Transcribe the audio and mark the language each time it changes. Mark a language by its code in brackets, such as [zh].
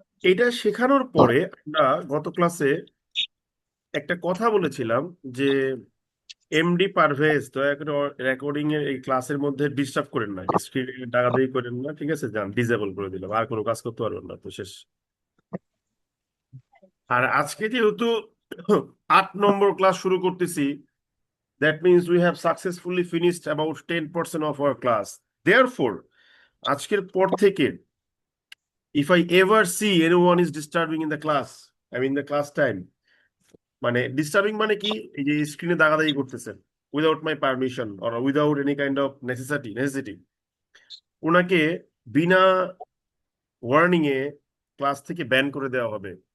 [bn] এটা শেখানোর পরে আমরা গত ক্লাসে একটা কথা বলেছিলাম যে এমডি পারভেজ দয়া করে রেকর্ডিং এর এই ক্লাসের মধ্যে ডিস্টার্ব করেন না, স্ক্রিনে ডাকাডাকি করেন না, ঠিক আছে? যান, ডিসেবল করে দিলাম, আর কোনো কাজ করতে পারবেন না, তো শেষ। আর আজকে যেহেতু 8 নম্বর ক্লাস শুরু করতেছি, [en] that means we have successfully finished about 10% of our class. Therefore, [bn] আজকের পর থেকে [en] if I ever see anyone is disturbing in the class, I mean the class time, [bn] মানে ডিস্টার্বিং মানে কি, এই যে স্ক্রিনে দাগাদাগি করতেছেন [en] without my permission or without any kind of necessity, [bn] ওনাকে বিনা ওয়ার্নিং এ ক্লাস থেকে ব্যান করে দেওয়া হবে।